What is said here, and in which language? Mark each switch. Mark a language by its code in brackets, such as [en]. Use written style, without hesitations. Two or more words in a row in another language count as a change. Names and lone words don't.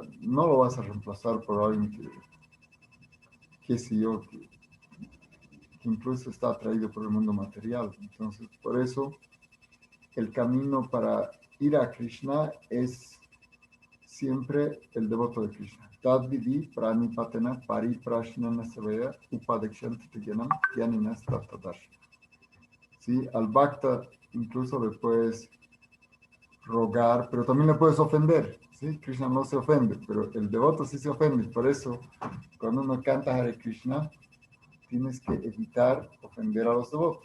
[es] No lo vas a reemplazar por alguien que sé yo, que incluso está atraído por el mundo material. Entonces, por eso, el camino para ir a Krishna es siempre el devoto de Krishna. [sa] Tadvidi pranipatena pariprashnana savaya upadekshanti teyanam yaninas tattadash. [es] Sí, al bhakta incluso le puedes rogar, pero también le puedes ofender. ¿Sí? Krishna no se ofende, pero el devoto sí se ofende. Por eso, cuando uno canta Hare Krishna, tienes que evitar ofender a los devotos.